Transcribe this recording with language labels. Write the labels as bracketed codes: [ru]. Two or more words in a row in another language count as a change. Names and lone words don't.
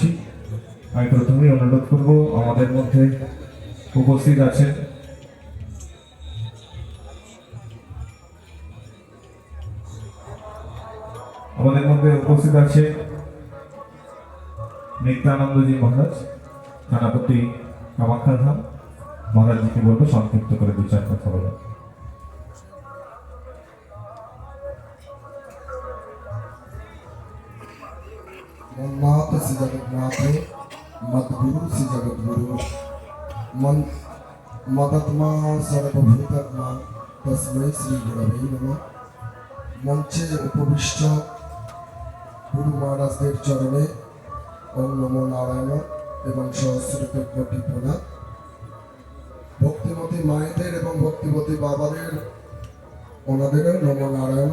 [bn] আমি প্রথমেই অনুরোধ করব, আমাদের মধ্যে উপস্থিত আছেন নিত্যানন্দজি মহারাজ, থানাপতি কামাখ্যা ধাম। মহারাজজিকে বলবো সংক্ষিপ্ত করে দু চার কথা বলেন। [sa] मन्नाथ से जगन्नाथ मद्गुरु से जगद्गुरु मदत्मा सर्वभूतत्मा तस्मै श्री गुरवे नमः। [bn] মঞ্চে উপবিষ্ট গুরু মহারাজদের চরণে [sa] ওম নমো নারায়ণ [bn] এবং সহস্র কোটি প্রণাম। ভক্তিমতী মায়েদের এবং ভক্তিমতী বাবাদের ওনাদেরও [sa] নমো নারায়ণ।